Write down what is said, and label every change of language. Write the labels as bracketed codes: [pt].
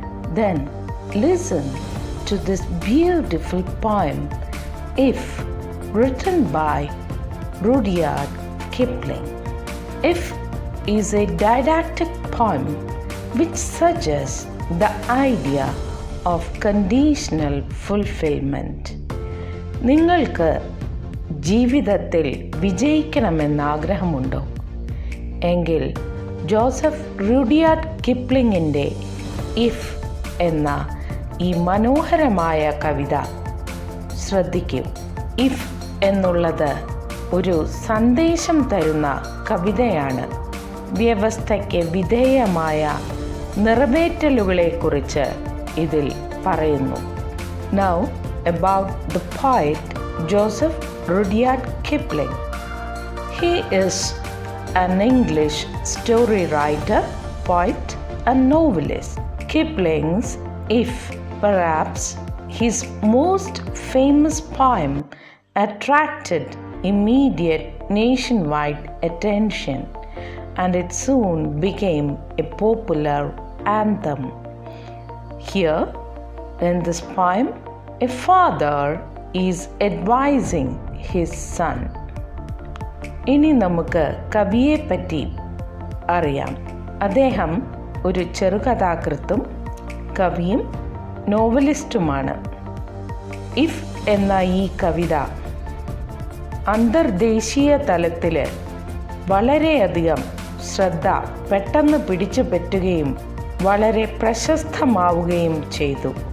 [en] Then listen to this beautiful poem, If, written by Rudyard Kipling. If is a didactic poem which suggests the idea of conditional fulfillment. [ml] നിങ്ങൾക്ക് ജീവിതത്തിൽ വിജയിക്കണമെന്ന് ആഗ്രഹമുണ്ടോ? എങ്കിൽ Joseph Rudyard കിപ്ലിങ്ങിൻ്റെ if എന്ന ഈ മനോഹരമായ കവിത ശ്രദ്ധിക്കൂ. If എന്നുള്ളത് ഒരു സന്ദേശം തരുന്ന കവിതയാണ്. വ്യവസ്ഥയ്ക്ക് വിധേയമായ നിറവേറ്റലുകളെക്കുറിച്ച് ഇതിൽ പറയുന്നു. [en] Now about the poet Joseph Rudyard Kipling. He is an English story writer, poet and novelist. Kipling's If, perhaps his most famous poem, attracted immediate nationwide attention, and it soon became a popular anthem. Here, in this poem, a father is advising his son. [ml] ഇനി നമുക്ക് കവിയെ പറ്റി അറിയാം. അദ്ദേഹം ഒരു ചെറുകഥാകൃത്തും കവിയും നോവലിസ്റ്റുമാണ്. If എന്ന ഈ കവിത അന്തർദേശീയ തലത്തിൽ വളരെയധികം ശ്രദ്ധ പെട്ടെന്ന് പിടിച്ചു പറ്റുകയും വളരെ പ്രശസ്തമാവുകയും ചെയ്തു.